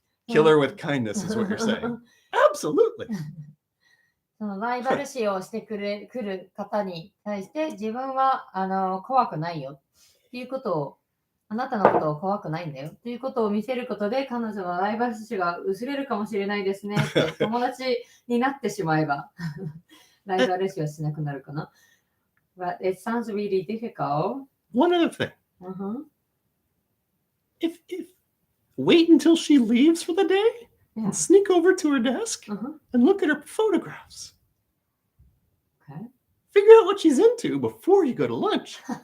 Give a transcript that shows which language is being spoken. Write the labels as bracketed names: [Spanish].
[English] Kill her with kindness is what you're saying. Absolutely. [Japanese] そのライバル視をしてくる方に対して自分は怖くないよっていうことを、あなたのことを怖くないんだよっていうことを見せることで彼女のライバル視が薄れるかもしれないですねって友達になってしまえばライバル視はしなくなるかな。 [English] But it sounds really difficult. One other thing. Uh-huh. If wait until she leaves for the day Yeah. and sneak over to her desk Uh-huh. and look at her photographs. Okay. Figure out what she's into before you go to lunch.